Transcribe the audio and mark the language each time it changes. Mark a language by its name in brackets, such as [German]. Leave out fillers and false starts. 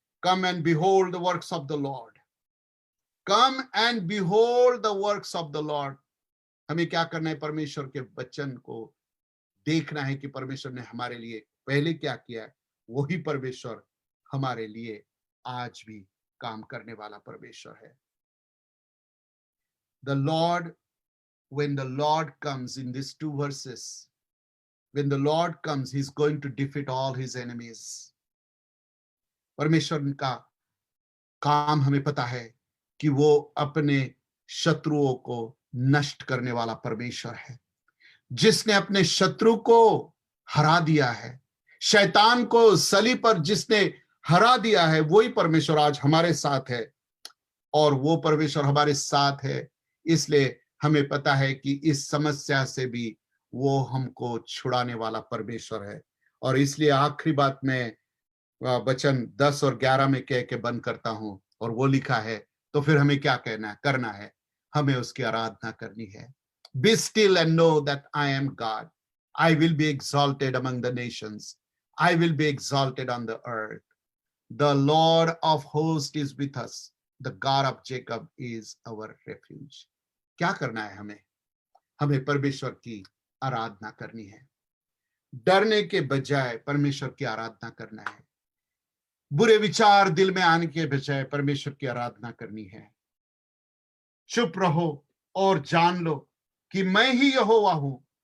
[English] Come and behold the works of the Lord, come and behold the works of the Lord. [Hindi] हमें क्या करना है? परमेश्वर के वचन को देखना है कि परमेश्वर ने हमारे लिए पहले क्या किया है। वही परमेश्वर हमारे लिए आज भी काम करने वाला परमेश्वर है। [English] The Lord, when the Lord comes in these 2 verses, when the Lord comes, he's going to defeat all his enemies. [Hindi] परमेश्वर का काम हमें पता है कि वो अपने शत्रुओं को नष्ट करने वाला परमेश्वर है। जिसने अपने शत्रु को हरा दिया है, शैतान को सलीब पर जिसने हरा दिया है, वही परमेश्वर आज हमारे साथ है। और वो परमेश्वर हमारे साथ है, इसलिए हमें पता है कि इस समस्या से भी वो हमको छुड़ाने वाला परमेश्वर है। और इसलिए आखिरी बात में वचन 10 और 11 में कह के बंद करता हूं, और वो लिखा है, तो फिर हमें क्या करना है? हमें उसकी आराधना करनी है। [English] Be still and know that I am God. I will be exalted among the nations. I will be exalted on the earth. The Lord of hosts is with us. The God of Jacob is our refuge. [Hindi] क्या करना है हमें? हमें परमेश्वर की आराधना करनी है। डरने के बजाय परमेश्वर की आराधना करना है। बुरे विचार दिल में आने के बजाय परमेश्वर की आराधना करनी है। चुप रहो और जान लो कि मैं ही यहोवा हूं।